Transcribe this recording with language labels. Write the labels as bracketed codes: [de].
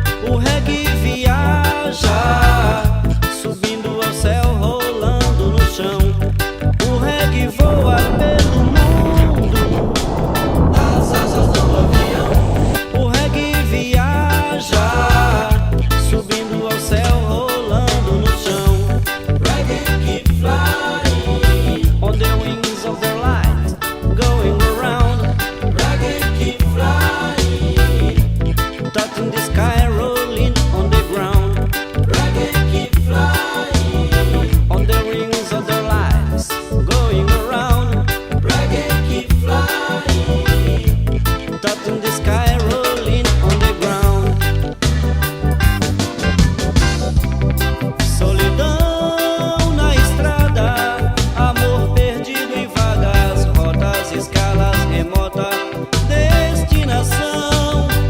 [pt] O reggae viaja, subindo ao céu, rolando no chão. O reggae voa pelo mundo nas asas do avião. O reggae viaja, subindo ao céu, rolando no chão. [en] Reggae keep flying on the wings of their light, going around. Reggae keep flying, touching the sky, rolling on the ground. Reggae keep flying on the wings of their lives, going around. Reggae keep flying, touching the sky, rolling on the ground. [pt] Solidão na estrada, amor perdido em vagas rotas, escalas remota, destinação.